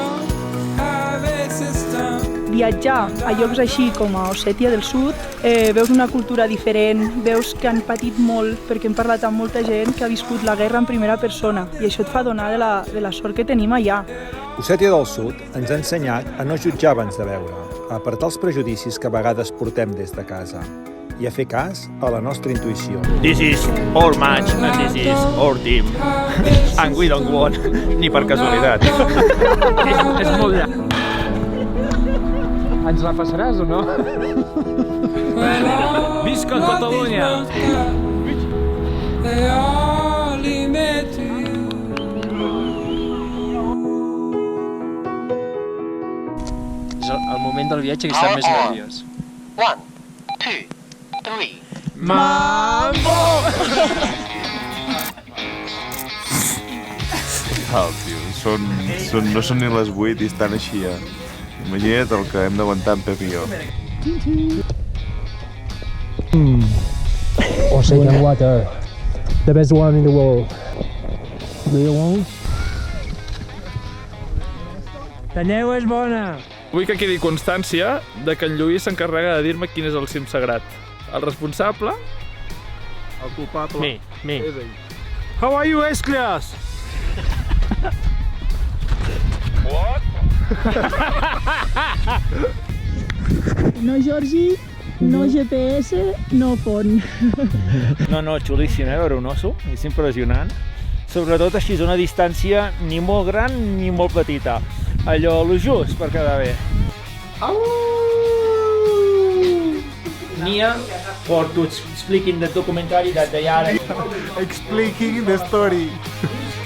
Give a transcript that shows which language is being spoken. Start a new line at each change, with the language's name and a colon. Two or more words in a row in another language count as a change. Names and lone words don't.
Catalan: Viatjar a llocs així com a Ossètia del Sud, veus una cultura diferent, veus que han patit molt perquè hem parlat amb molta gent que ha viscut la guerra en primera persona i això et fa donar de la sort que tenim allà. Ossètia del Sud ens ha ensenyat a no jutjar abans de veure, a apartar els prejudicis que a vegades portem des de casa i a fer cas a la nostra intuïció.
English: This is our match and this is our team. And we don't want,
Catalan: ni per casualitat. És molt llarg. Ens la passaràs o no? Visca Catalunya!
English: They all lead me to you.
Catalan: És el moment del viatge que està més nerviós. 1, 2, 3. Mambo! Tio, no són ni les 8 i estan així ja. Imagina't el que hem d'aguantar en Pep i jo.
English: Ocean water, the best one in the world.
Catalan: Talleu és bona! Vull que quedi constància de que en Lluís s'encarrega de dir-me quin és el cim sagrat. El responsable? El culpable.
English: Me. How are you, Esclias? What? No Georgi, no GPS, no pont.
Catalan: No, xulíssim, veure un osso, és impressionant. Sobretot així, a una distància ni molt gran ni molt petita. Allò, lo just per quedar bé.
English: Nia, for to explain the documentary that they are explaining the story.